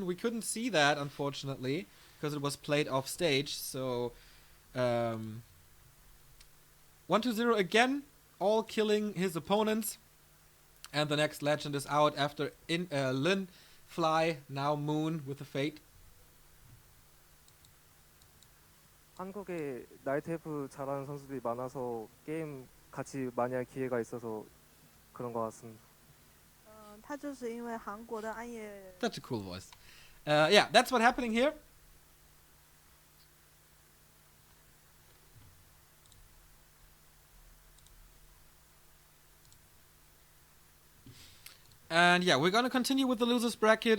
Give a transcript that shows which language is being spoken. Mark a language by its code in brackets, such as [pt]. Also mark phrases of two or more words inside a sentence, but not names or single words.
[en] We couldn't see that, unfortunately, because it was played off stage. So 1-0 again, all killing his opponents. And the next legend is out after Lin, Fly, now Moon with the Fate. [ko] 한국에 나이트 F 잘하는 선수들이 많아서 게임 같이 많이 할 기회가 있어서 그런 것 같습니다. [zh] 他就是因为韩国的暗夜 [en] Such a cool voice. Yeah, that's what's happening here. And yeah, we're gonna continue with the losers bracket.